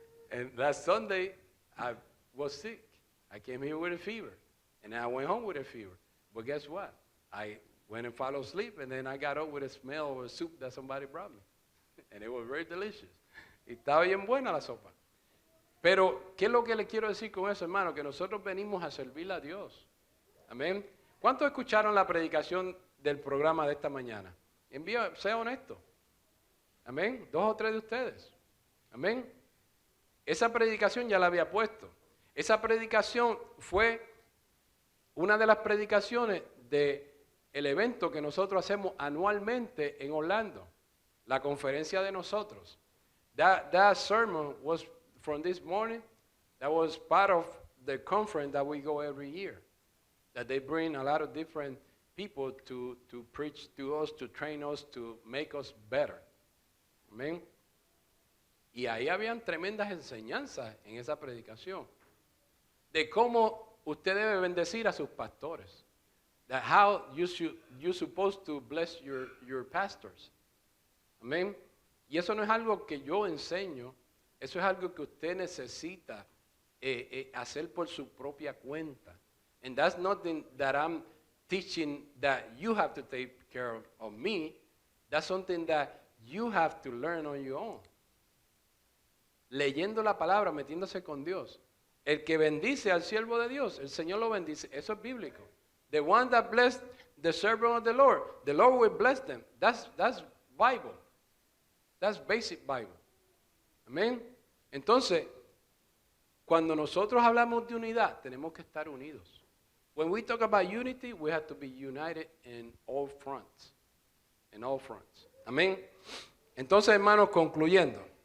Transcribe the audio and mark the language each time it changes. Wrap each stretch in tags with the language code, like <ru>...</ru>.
<en>And last Sunday, I was sick. I came here with a fever. And I went home with a fever. But guess what? I went and fell asleep, and then I got up with a smell of a soup that somebody brought me. And it was very delicious.</en> <es>Y estaba bien buena la sopa. Pero, ¿qué es lo que le quiero decir con eso, hermano? Que nosotros venimos a servirle a Dios. Amén. ¿Cuántos escucharon la predicación del programa de esta mañana? Sea honesto. Amén. 2 o 3 de ustedes. Amén. Esa predicación ya la había puesto. Esa predicación fue una de las predicaciones del evento que nosotros hacemos anualmente en Orlando. La conferencia de nosotros.</es> <en>That sermon was from this morning. That was part of the conference that we go every year. That they bring a lot of different people to preach to us, to train us, to make us better.</en> <es>Amén. Y ahí habían tremendas enseñanzas en esa predicación. De cómo usted debe bendecir a sus pastores.</es> <en>That how you're supposed to bless your pastors.</en> <es>Amén. Y eso no es algo que yo enseño. Eso es algo que usted necesita hacer por su propia cuenta.</es> <en>And that's nothing that I'm teaching that you have to take care of me. That's something that you have to learn on your own.</en> <es>Leyendo la palabra, metiéndose con Dios. El que bendice al siervo de Dios, el Señor lo bendice. Eso es bíblico.</es> <en>The one that blessed the servant of the Lord will bless them. That's Bible. That's basic Bible. Amén.</en> <es>Entonces, cuando nosotros hablamos de unidad, tenemos que estar unidos.</es> <en>When we talk about unity, we have to be united in all fronts. In all fronts. Amén.</en> <es>Entonces, hermanos, concluyendo.</es>